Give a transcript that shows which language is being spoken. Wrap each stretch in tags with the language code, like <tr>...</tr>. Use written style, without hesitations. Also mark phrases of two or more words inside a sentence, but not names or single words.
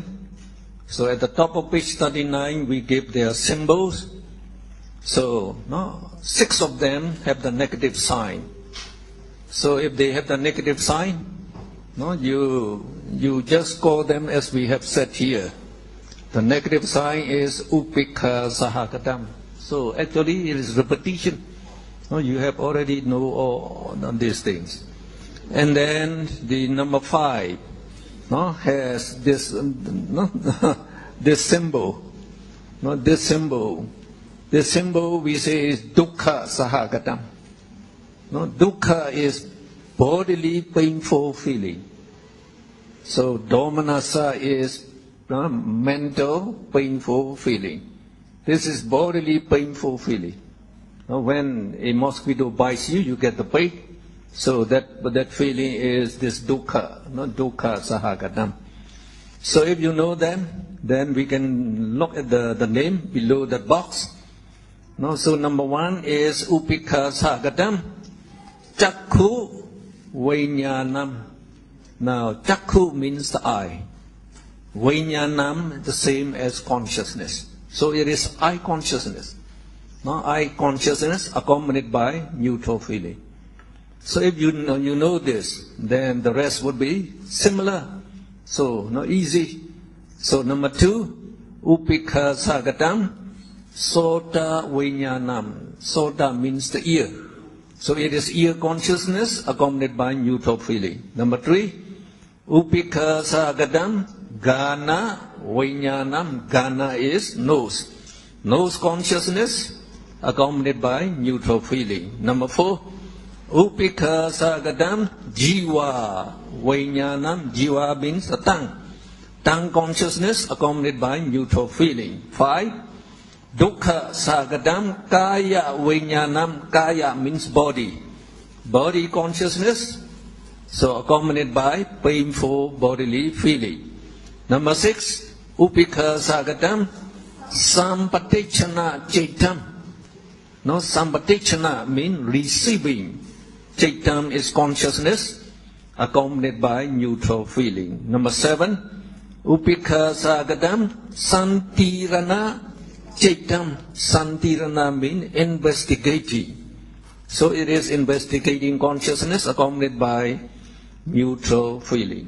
<en>So at the top of page 39, we give their symbols. So 6 of them have the negative sign. So if they have the negative sign, you just call them as we have said here. The negative sign is</en> <pi>upekha sahagatam.</pi> <en>So actually it is repetition. You have already know all these things. And then the number 5 has this this symbol. This symbol we say is</en> <pi>dukkha sahagatam.</pi> <en>Dukkha is bodily painful feeling. So domanassa is mental painful feeling. This is bodily painful feeling. When a mosquito bites you, you get the pain. So that feeling is this</en> <pi>dukkha, dukkha sahagatam.</pi> <en>So if you know them, then we can look at the name below that box. So number 1 is</en> <pi>upekha sahagatam, chakku vijnanam.</pi> <en>Now chakku means the eye. Vijnanam the same as consciousness. So it is eye consciousness. Eye consciousness accompanied by neutral feeling. So if you know this, then the rest would be similar. So easy. So number 2,</en> <pi>upekha sahagatam, sota vijnanam.</pi> <en>Sota means the ear. So it is ear consciousness accompanied by neutral feeling. Number 3,</en> <pi>upekha sahagatam, gana vijnanam.</pi> <en>Gana is nose. Nose consciousness accompanied by neutral feeling. Number 4,</en> <pi>upekha sahagatam, jiva vijnanam.</pi> <en>Jiva means the tongue. Tongue consciousness accompanied by neutral feeling. 5,</en> <pi>dukkha sahagatam, kaya vijnanam.</pi> <en>Kaya means body. Body consciousness, so accompanied by painful bodily feeling. Number 6,</en> <pi>upekha sahagatam, sampatechana chaitam.</pi> <en>Sampatechana means receiving. Chaitam is consciousness accompanied by neutral feeling. Number 7,</en> <pi>upekha sahagatam, santirana chaitam.</pi> <en>Santirana means investigating. So it is investigating consciousness accompanied by neutral feeling.</en>